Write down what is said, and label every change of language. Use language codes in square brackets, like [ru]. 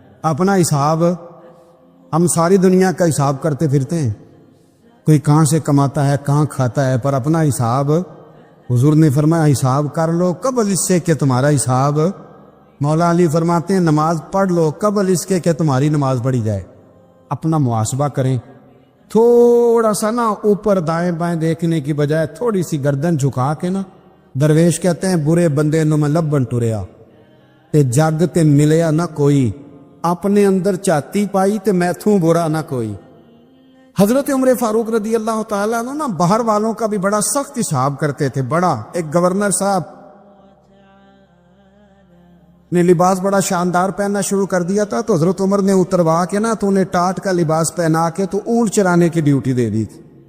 [ur] اپنا حساب، ہم ساری دنیا کا حساب کرتے پھرتے ہیں، کوئی کہاں سے کماتا ہے کہاں کھاتا ہے، پر اپنا حساب حضور نے فرمایا حساب کر لو قبل اس سے کہ تمہارا حساب. مولا علی فرماتے ہیں نماز پڑھ لو قبل اس کے کہ تمہاری نماز پڑھی جائے. اپنا محاسبہ کریں، تھوڑا سا نا اوپر دائیں بائیں دیکھنے کی بجائے تھوڑی سی گردن جھکا کے نا. درویش کہتے ہیں [pa] برے بندے نو میں لبن ٹریا تے جگ تے ملیا نہ کوئی، اپنے اندر چاتی پائی تے میں تھوں برا نہ کوئی. [ur] حضرت عمر فاروق رضی اللہ تعالیٰ عنہ نا باہر والوں کا بھی بڑا سخت حساب کرتے تھے. بڑا ایک گورنر صاحب نے لباس بڑا شاندار پہننا شروع کر دیا تھا تو حضرت عمر نے اتروا کے نا تو انہیں ٹاٹ کا لباس پہنا کے تو اونٹ چرانے کی ڈیوٹی دے دی تھی.